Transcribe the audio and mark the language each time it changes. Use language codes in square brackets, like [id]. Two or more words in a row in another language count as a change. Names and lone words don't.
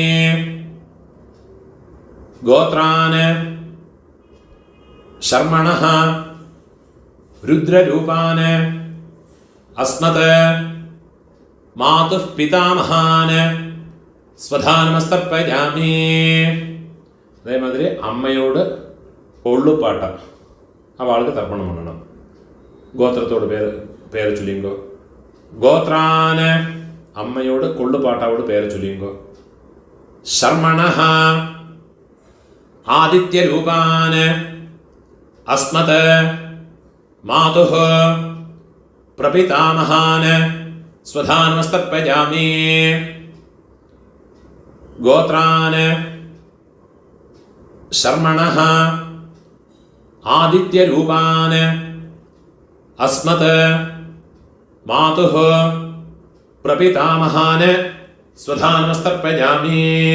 [sa] गोत्रान् शर्मणः रुद्ररूपान् अस्मत् मातुः पितामहान् स्वधानमस्तर्पयामि. [ta] அதே மாதிரி அம்மையோடு கொள்ளுப்பாட்டா அவளுக்கு தர்ப்பணம் பண்ணணும். கோத்திரத்தோட பேரை சொல்லிங்கோ. கோத்ரான் அம்மையோடு கொள்ளுப்பாட்டாவோட பேரை சொல்லிங்கோ. [sa] शर्मणः आदित्यरूपान् अस्मत् मातुः प्रपितामहान् स्वधानमस्तर्पयामि. गोत्रान् शर्मणः आदित्यरूपान् अस्मत् मातुः प्रपितामहान् स्वधानमस्तर्पयामि.